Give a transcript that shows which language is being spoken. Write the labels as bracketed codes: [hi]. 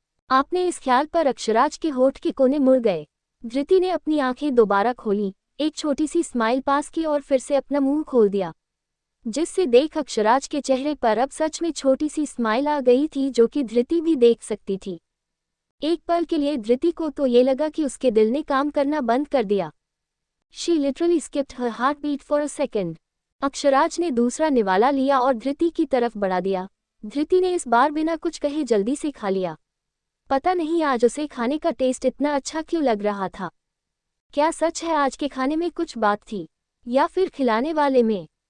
[hi] आपने इस ख्याल पर अक्षराज के होठ के कोने मुड़ गए। धृति ने अपनी आंखें दोबारा खोली, एक छोटी सी स्माइल पास की और फिर से अपना मुंह खोल दिया, जिससे देख अक्षराज के चेहरे पर अब सच में छोटी सी स्माइल आ गई थी, जो कि धृति भी देख सकती थी। एक पल के लिए धृति को तो ये लगा कि उसके दिल ने काम करना बंद कर दिया। [en] She literally skipped her heartbeat for a second. [hi] Akshraj ने दूसरा निवाला लिया और धृति की तरफ बढ़ा दिया। धृति ने इस बार बिना कुछ कहे जल्दी से खा लिया। पता नहीं आज उसे खाने का टेस्ट इतना अच्छा क्यों लग रहा था। क्या सच है आज के खाने में कुछ बात थी, या फिर खिलाने वाले में?